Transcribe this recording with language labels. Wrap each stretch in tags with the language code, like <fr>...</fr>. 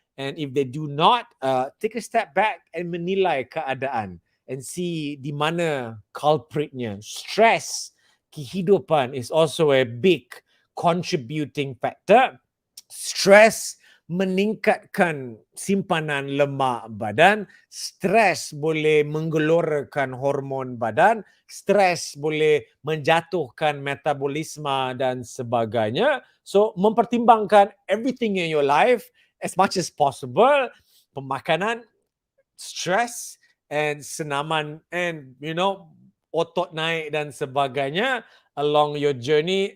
<en>And if they do not, take a step back and</en> <ms>menilai keadaan</ms> <en>and see</en> <ms>di mana culpritnya.</ms> <en>Stress,</en> <ms>kehidupan</ms> <en>is also a big contributing factor.</en> <ms>Stress meningkatkan simpanan lemak badan. Stres boleh menggelorkan hormon badan. Stres boleh menjatuhkan metabolisme dan sebagainya.</ms> <en>So,</en> <ms>mempertimbangkan</ms> <en>everything in your life as much as possible.</en> <ms>Pemakanan, stress, and senaman, and otot naik dan sebagainya</ms> <en>along your journey.</en>